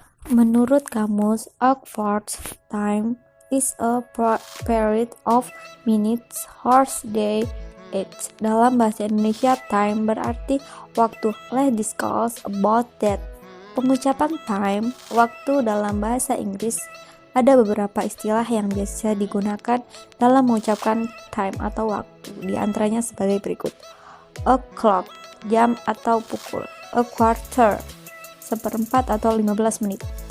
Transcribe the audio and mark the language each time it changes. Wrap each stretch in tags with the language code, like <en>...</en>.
<id>Menurut kamus,</id> <en>a quartz time is a period of minutes, hours, day, age.</en> <id>Dalam bahasa Indonesia, time berarti waktu.</id> <en>Let's discuss about that.</en> <id>Pengucapan time, waktu dalam bahasa Inggris, ada beberapa istilah yang biasa digunakan dalam mengucapkan time atau waktu. Di antaranya sebagai berikut. A clock, jam atau pukul. A quarter, seperempat atau 15 menit.</id>